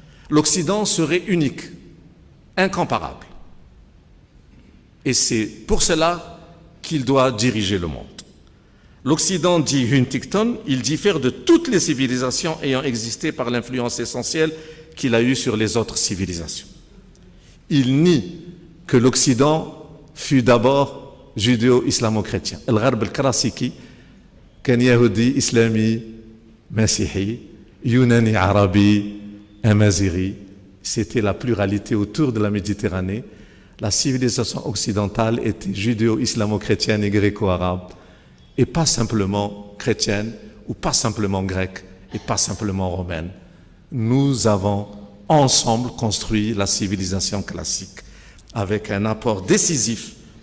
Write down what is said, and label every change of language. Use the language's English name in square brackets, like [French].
[French] L'Occident serait unique, incomparable. Et c'est pour cela qu'il doit diriger le monde. L'Occident, dit Huntington, il diffère de toutes les civilisations ayant existé par l'influence essentielle qu'il a eue sur les autres civilisations. Il nie que l'Occident fut d'abord judéo-islamo-chrétien. [Arabic] الغرب الكلاسيكي كان يهودي إسلامي مسيحي يوناني عربي amazighi. [French] C'était la pluralité autour de la Méditerranée. La civilisation occidentale était judéo-islamo-chrétienne et gréco-arabe, et pas simplement chrétienne, ou pas simplement grecque, et pas simplement romaine. Nous avons ensemble construit la civilisation classique avec un apport décisif